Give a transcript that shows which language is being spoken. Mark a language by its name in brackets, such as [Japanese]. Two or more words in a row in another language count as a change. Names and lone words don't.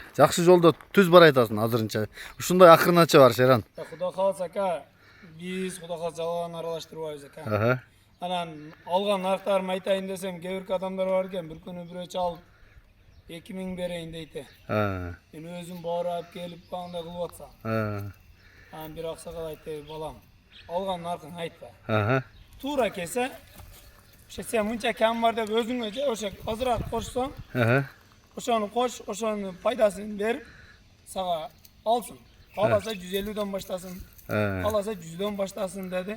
[Kyrgyz] Жакшы жолдо түз бар айтасың азырынча. Ушундай акырынача бар Шеран. Кудай кааласа ака, биз кудай кааласа жалган аралаштырбайбыз ака. Анан алган нарктарымды айтайын десем, кээ бир адамдар бар экен, бир күнү бирөө чалып 2 миң берейин дейт. Мен өзүм барып келип кандай кылып атсам. Bir aksakal aytты, балам, алган наркын айтпа. Туура келсе, sen мынча кем бар деп өзүңө же ошо азыраак кошсоң, ошону кош, ошонун пайдасын берип, сага алсын. Кааласа 150дөн баштасын, кааласа 100дөн баштасын деди.